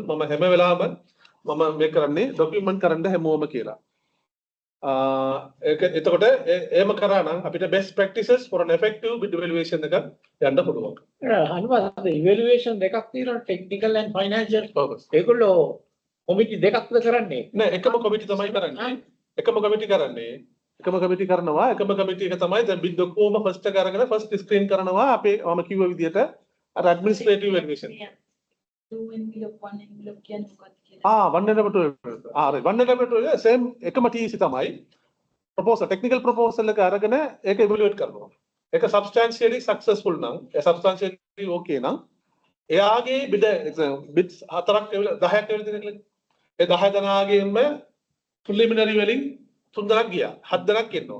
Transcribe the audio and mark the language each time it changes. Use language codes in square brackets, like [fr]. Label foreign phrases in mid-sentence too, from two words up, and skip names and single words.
[si] මම හැම වෙලාවෙම මම මේ කරන්නේ document කරන්න හැමෝම කියලා. ඒක එතකොට එහෙම කරා නම් අපිට [en] best practices for an effective bid evaluation [si] එක යන්න පුළුවන්. අනුවාද evaluation දෙකක් තියෙනවා [en] technical and financial. [si] Purpose. ඒගොල්ලෝ committee දෙකක්ද කරන්නේ? නෑ එකම committee තමයි කරන්නේ. එකම committee කරන්නේ. එකම committee කරනවා. එකම committee එක තමයි දැන් bid ඔක්කොම first එක අරගෙන [en] first screen [si] කරනවා. අපේ මම කිව්ව විදිහට අර [en] administrative evaluation. 2 envelope 1 envelope [si] කියන්නේ මොකක්ද කියලා. [en] one envelope one envelope same [si] එකම TC තමයි. [en] proposal technical proposal [si] එක අරගෙන ඒක evaluate කරනවා. ඒක [en] substantially successful [si] නම් ඒ [en] substantially okay [si] නම් එයාගේ bids 4ක් 10ක් ඒ 10 දෙනාගේම preliminary වලින් 3 දෙනෙක් ගියා. 7 දෙනෙක් ඉන්නවා.